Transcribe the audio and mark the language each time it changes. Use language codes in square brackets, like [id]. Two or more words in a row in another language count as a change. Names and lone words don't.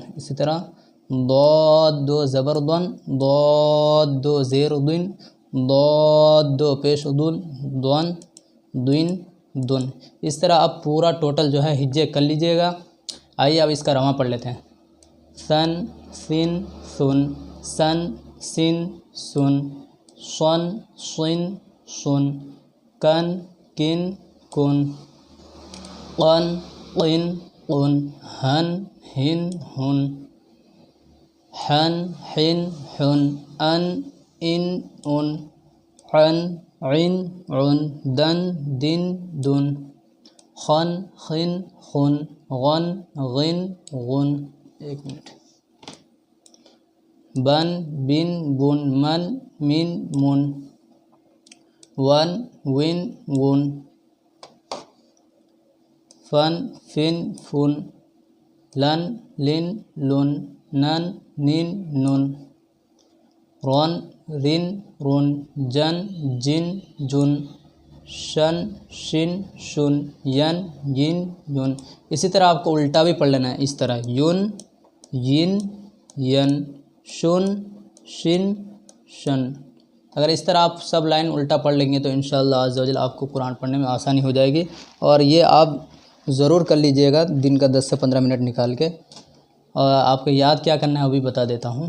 [hi] इसी तरह दाद दो ज़बर दन, दाद दो ज़ेर दिन, दाद दो पेश दुन, दन दिन दुन। इस तरह आप पूरा टोटल जो है हिज्जे कर लीजिएगा। आइए अब इसका रवा पढ़ लेते हैं। सन सिन सुन, सन सिन सुन, सन सिन सुन, कन किन कुन, कन किन कुन, हन हिन हुन, हन हिन हुन अन इन उन अन इन उन दन दिन दुन खन खिन खुन गन गिन गुन। एक मिनट। बन बिन बुन मन मिन मुन वन विन वुन फन फिन फुन लन लिन लुन नन निन नुन रौन रिन रुन जन जिन जुन शन शिन शुन यन यिन युन। इसी तरह आपको उल्टा भी पढ़ लेना है, इस तरह युन यिन यन शुन शिन शन। अगर इस तरह आप सब लाइन उल्टा पढ़ लेंगे तो [ar] إن شاء الله عز وجل [hi] आपको कुरान पढ़ने में आसानी हो जाएगी। और ये आप ज़रूर कर लीजिएगा दिन का 10 से 15 मिनट निकाल के। और आपको याद क्या करना है वो भी बता देता हूँ।